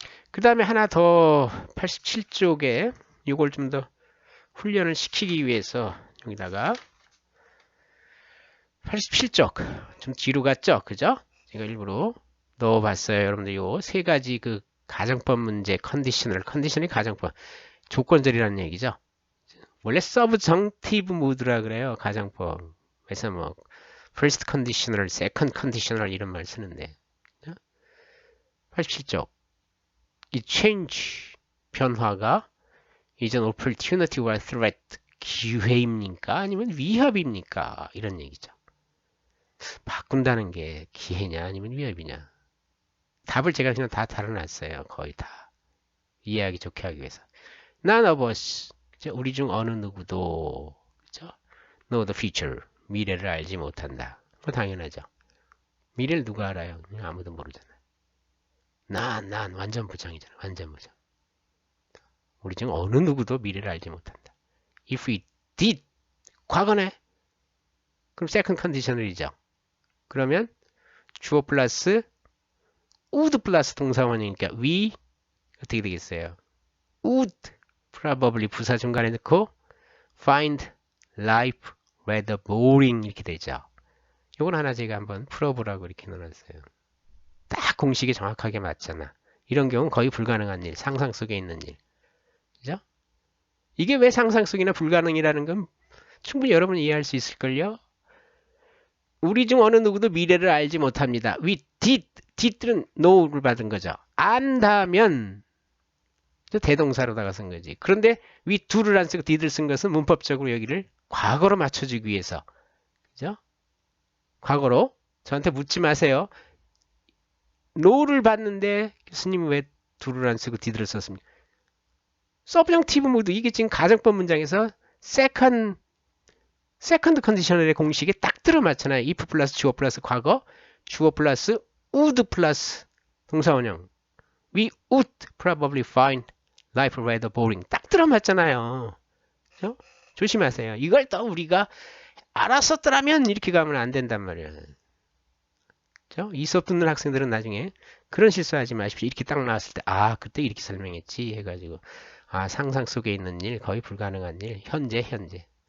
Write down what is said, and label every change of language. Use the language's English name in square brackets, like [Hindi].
[Korean] 그 다음에 하나 더 87쪽에 이걸 좀 더 훈련을 시키기 위해서 여기다가 87쪽 좀 뒤로 갔죠? 그죠? 제가 일부러 넣어봤어요. 여러분들 요 세 가지 그 가정법 문제 컨디션이 가정법 조건절이라는 얘기죠. 원래 서브정티브 모드라 그래요. 가정법에서 뭐 first conditional, second conditional 이런 말 쓰는데 87쪽 이 change 변화가 is an opportunity와 threat 기회입니까? 아니면 위협입니까? 이런 얘기죠. 바꾼다는 게 기회냐 아니면 위협이냐. 답을 제가 그냥 다 달아놨어요. 거의 다. 이해하기 좋게 하기 위해서. [English] None of us, [Korean] 우리 중 어느 누구도 그죠? [English] know the future, [Korean] 미래를 알지 못한다. 그거 당연하죠. 미래를 누가 알아요? 아무도 모르잖아. 난 완전 부정이잖아. 완전 부정. 우리 중 어느 누구도 미래를 알지 못한다. [English] If we did, [Korean] 과거네. 그럼 second conditional이죠. 그러면 주어 플러스 would 플러스 동사원이니까 we 어떻게 되겠어요? [English] would probably [Korean] 부사 중간에 넣고 [English] find life rather boring [Korean] 이렇게 되죠. 이건 하나 제가 한번 풀어보라고 이렇게 넣어놨어요. 딱 공식에 정확하게 맞잖아. 이런 경우는 거의 불가능한 일, 상상 속에 있는 일. 그죠? 이게 왜 상상 속이나 불가능이라는 건 충분히 여러분 이해할 수 있을걸요? 우리 중 어느 누구도 미래를 알지 못합니다. We did는 know를 받은 거죠. 안다면 대동사로다가 쓴 거지. 그런데 we do를 안 쓰고 did를 쓴 것은 문법적으로 여기를 과거로 맞춰주기 위해서. 그죠? 과거로 저한테 묻지 마세요. know를 받는데 교수님 왜 do를 안 쓰고 did를 썼습니까? 서브정티브 모드 이게 지금 가정법 문장에서 세컨드 컨디셔널의 공식에 딱 들어맞잖아요. if 플러스 주어 플러스 과거, 주어 플러스 would 플러스 동사원형. [English] We would probably find life rather boring. [Korean] 딱 들어맞잖아요. 그죠? 조심하세요. 이걸 또 우리가 알았었더라면 이렇게 가면 안 된단 말이에요. 그죠? 이 수업 듣는 학생들은 나중에 그런 실수하지 마십시오. 이렇게 딱 나왔을 때 그때 이렇게 설명했지 해가지고 상상 속에 있는 일, 거의 불가능한 일, 현재.